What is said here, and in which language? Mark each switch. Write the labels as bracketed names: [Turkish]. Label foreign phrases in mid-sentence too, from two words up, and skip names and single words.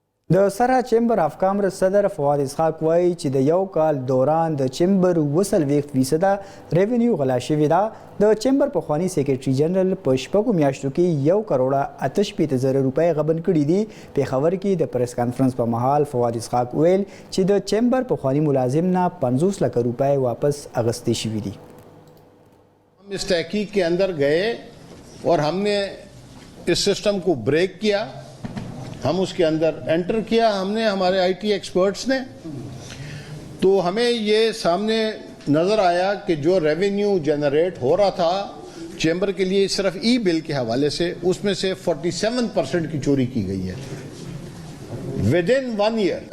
[Pashto] د سره چیمبر اف کامرس صدر فواد اسحاق وایي چې د یو کال دوران د چیمبر 40% ریونیو غلا شوې ده. د چیمبر پخوانی سیکریټري جنرال په شپږو میاشتو کې 1.68 روپۍ غبن کړي دي. پیښور کې د پریس کانفرنس په مهال فواد اسحاق ویل چې د چیمبر پخوانی ملازم نه 50 لک روپۍ واپس اغستې شوي دي. [Urdu] ہم اس تحقیق کے اندر گئے اور ہم نے اس سسٹم کو بریک کیا. ہم اس کے اندر انٹر کیا ہم نے ہمارے [English] IT experts [Urdu] نے. تو ہمیں یہ سامنے نظر آیا کہ جو ریونیو جنریٹ ہو رہا تھا چیمبر کے لیے صرف ای بل کے حوالے سے اس میں سے 47% کی چوری کی گئی ہے [English] with in 1 year.